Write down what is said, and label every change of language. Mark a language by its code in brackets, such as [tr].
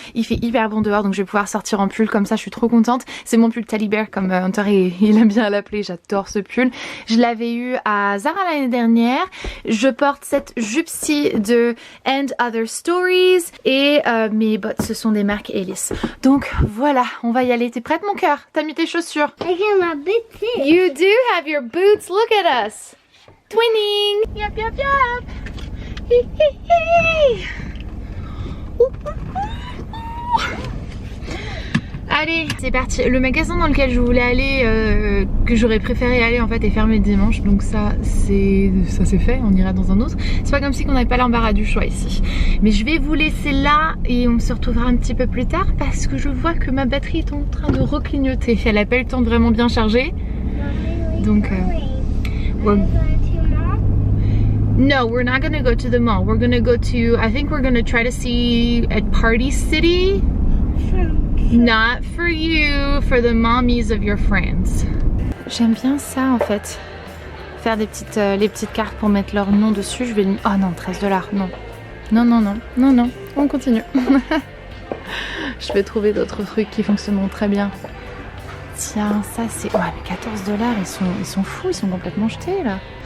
[fr] Il fait hyper bon dehors donc je vais pouvoir sortir en pull comme ça, je suis trop contente. C'est mon pull Teddy Bear comme Hunter il aime bien l'appeler, j'adore ce pull. Je l'avais eu à Zara l'année dernière. Je porte cette jupe-ci de And Other Stories et mes bottes ce sont des marques Ellis. Donc voilà, on va y aller. T'es prête mon cœur? T'as mis tes chaussures? [en] I got my boots in. You do have your boots, look at us. Twinning. Yep, yep, yep. Hi, hi, hi. [fr] Ouh, ouh, ouh. Allez, c'est parti. Le magasin dans lequel je voulais aller, que j'aurais préféré aller en fait, est fermé le dimanche. Donc ça c'est fait, on ira dans un autre. C'est pas comme si on n'avait pas l'embarras du choix ici. Mais je vais vous laisser là et on se retrouvera un petit peu plus tard parce que je vois que ma batterie est en train de reclignoter. Elle n'a pas eu le temps de vraiment bien charger. Donc ouais. [en] No, we're not gonna go to the mall. We're gonna go to, I think we're gonna try to see at Party City. Not for you, for the mommies of your friends. [fr] J'aime bien ça en fait. Faire des petites, les petites cartes pour mettre leur nom dessus. Je vais lui... Oh non, 13 $, non. Non, non, non, non, non. On continue. Je vais trouver d'autres trucs qui fonctionneront très bien. Tiens, ça c'est... Ouais, mais 14 $, ils sont fous, ils sont complètement jetés là.